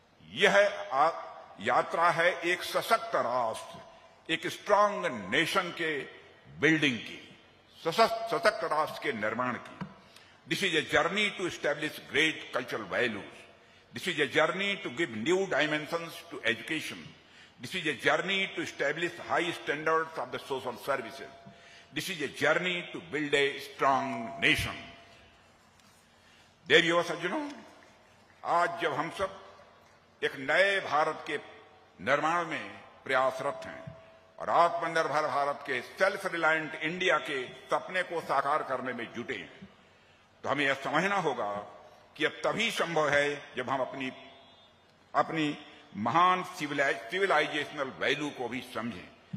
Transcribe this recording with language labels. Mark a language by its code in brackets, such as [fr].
[hi] यह यात्रा है एक सशक्त राष्ट्र, एक [en] strong nation [hi] के बिल्डिंग की, सशक्त राष्ट्र के निर्माण की। [en] This is a journey to establish great cultural values. This is a journey to give new dimensions to education. This is a journey to establish high standards of the social services. This is a journey to build a strong nation. [hi] देवियों सज्जनों, आज जब हम सब एक नए भारत के निर्माण में प्रयासरत हैं और आत्मनिर्भर भारत के [en] self reliant India [hi] के सपने को साकार करने में जुटे हैं, तो हमें यह समझना होगा कि अब तभी संभव है जब हम अपनी महान सिविलाइजेशनल वैल्यू को भी समझें।